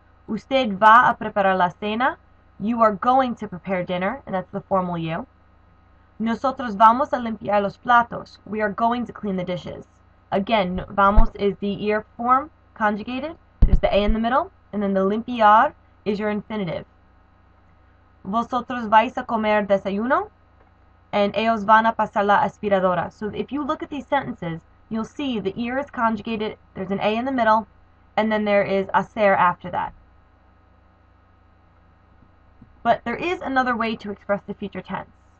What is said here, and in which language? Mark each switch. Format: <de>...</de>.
<es>Usted va a preparar la cena,</es> <en>you are going to prepare dinner, and that's the formal you.</en> <es>Nosotros vamos a limpiar los platos,</es> <en>we are going to clean the dishes. Again, vamos is the ir form, conjugated, there's the a in the middle, and then the limpiar is your infinitive.</en> <es>Vosotros vais a comer desayuno, and ellos van a pasar la aspiradora.</es> <en>So if you look at these sentences, you'll see the ir is conjugated, there's an a in the middle, and then there is hacer after that. But there is another way to express the future tense.</en>